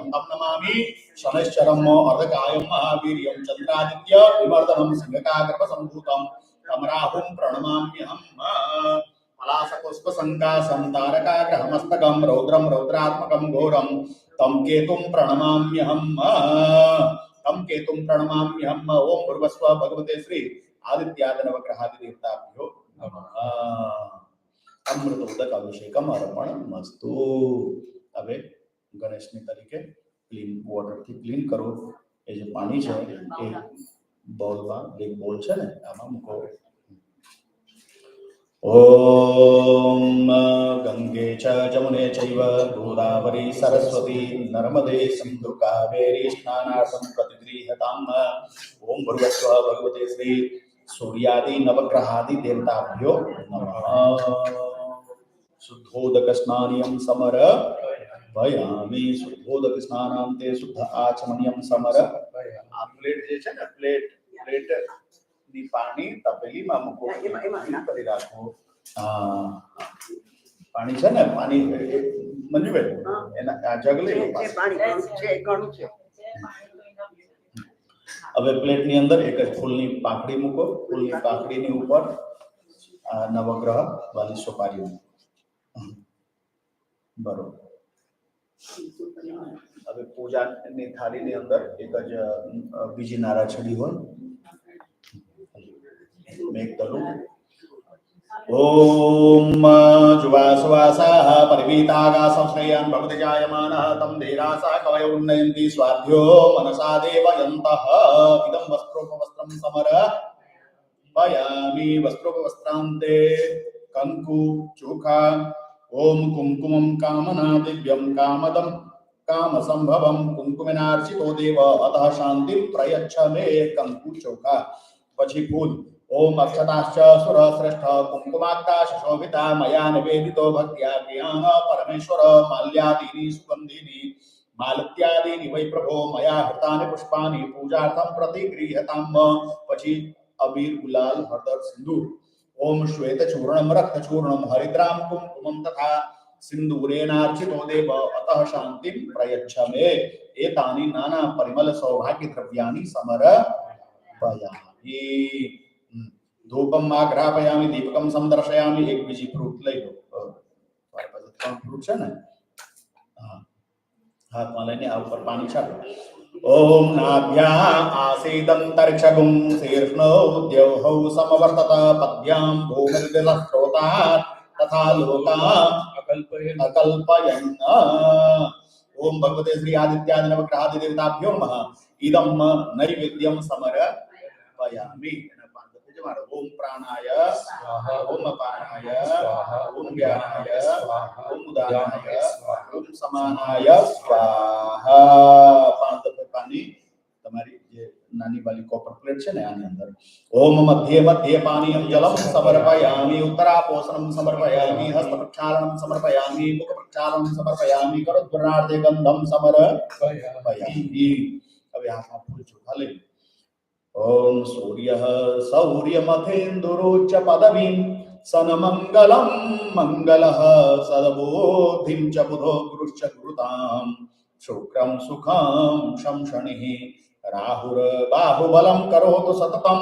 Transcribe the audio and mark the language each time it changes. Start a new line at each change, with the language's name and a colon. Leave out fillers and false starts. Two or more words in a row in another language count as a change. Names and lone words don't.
Sanskrit: तं नमामि शनैश्चरं अर्धकायं महावीर्यं चन्द्रादित्य विवर्धनं सिंहकाग्रवसम्भूतं तं राहुं प्रणमाम्यहं पलाशपुष्पसङ्काशं तारकाग्रहमस्तकं रौद्रं रौद्रात्मकं घोरं तं केतुं प्रणमाम्यहं ओम भूर्भुवस्व भगवते श्री आदित्यादि नवग्रहादि देवताभ्यो नमः। અમૃતોદક અભિષેકમ અર્પણમસ્તુ.
Gujarati: હવે ગણેશની તરીકે
English: ક્લીન વોટરથી
Gujarati: ક્લીન કરો. એ જે પાણી છે એ બોલમાં, એક બોલ છે ને આમાં મૂકો.
Sanskrit: ओम गंगे च जमुने चैव गोदावरी सरस्वती नर्मदे सिंधु कावेरी स्नानार्थं प्रतिगृह्यताम्. ओम भर्गस्व भगवते श्री सूर्यादि नवग्रहादि देवताभ्यो नमः. शुद्धोदक स्नानियं समर भयामी. शुद्धोदक स्नानांते शुद्ध आचमनियं समर.
Gujarati: આ પ્લેટ જે છે ને પ્લેટ ની પાણી તપેલીમાં મૂકો, કરી રાખો. પાણી છે ને, પાણી મંજુબેન એના આ જગ લઈ લો. પાણી ઘણું છે. હવે પ્લેટની અંદર એક જ ફૂલની પાંખડી મૂકો. ફૂલની પાંખડીની ઉપર આ નવગ્રહ વાલી સોપારી મૂકો. બરોબર. હવે પૂજાની થાળીની અંદર એક જ બીજી નારાછડી હોય. મેઘદલુ.
Sanskrit: ओम जुवासुवासाः परिवीतागासंश्रयान् भवति जायमानः तं धीरासा कवयो उन्नयन्ति स्वाध्यो मनसा देवयन्तः. इदं वस्त्रोपवस्त्रं समर्पयामि. वस्त्रोपवस्त्रान्ते
Gujarati: કંકુ ચોખા.
Sanskrit: ओम कुंकुमं कामना दिव्यं कामदं कामसंभवं कुंकुमेनार्चितो देव अतः शान्तिं प्रयच्छ मे.
Gujarati: કંકુ ચોખા. પછી ફૂલ.
Sanskrit: ओम अक्षताश्च सुरश्रेष्ठ कुंकुमाक्ताश शोभिता मया निवेदितो भक्त्या प्रियाः परमेश्वर. माल्यादीनि सुगंधीनि मालत्यादीनि वै प्रभो मया हृतानि पुष्पाणि पूजार्थं प्रतिगृह्यताम्.
Gujarati: પછી અબીર ગુલાલ હળદર સિંદૂર.
Sanskrit: ओम श्वेत चूर्णम रक्त चूर्णम हरिद्राम कुंकुमम तथा सिंदूरेणार्चितो देव अतः शांतिं प्रयच्छ मे. एतानि नाना परिमल सौभाग्य द्रव्याणि समर्पयामि. धूपम आग्रापयामि दीपकम समदर्शयामि.
Gujarati: એક બીજી ફ્રૂટ લઈ લો. તમારી પાસે 3 ફ્રૂટ છે ને, હાથમાં લઈને આ ઉપર પાણી છાંટો.
Sanskrit: ओम नाभ्या आसीदंतरिक्षगुं शीर्ष्णो द्यौहौ समवर्तत पद्भ्यां भूमिर्दिलश्रोतात् तथा लोकान् अकल्पयन्. ओम भगवते श्री आदित्यादि नवग्रहादि देवताभ्यो नमः. इदं नैवेद्यं समर्पयामि. ओम प्राणाय स्वाहा. ओम अपानाय स्वाहा. ओम ज्ञानाय स्वाहा. ओम उदानाय स्वाहा. ओम समानाय स्वाहा.
Hindi: 5 दफे पानी
Gujarati: તમારી જે નાની વાલી કોપર પ્લેટ છે ને આની અંદર.
Sanskrit: ઓમ મધ્યે મધ્યે પાનીયમ જલમ સમર્પયામિ. ઉત્તરાપોષણમ સમર્પયામિ. હસ્ત પ્રક્ષાલનમ સમર્પયામિ. મુખ પ્રક્ષાલનમ સમર્પયામિ. કરોદ્વરણાર્થે ગંધમ સમર્પયામિ.
Gujarati: હવે હાથમાં ફૂલ ચોખા લઈ.
Sanskrit: ओम सूर्यः सौर्यमथेन्दुरोच्च पदवीं सनमंगलं मंगलः सदबोधिं च बुधो गुरुश्च गुरुतां. शुक्रं सुखं शंशनिः राहुर्बाहुबलं करोतु सततं.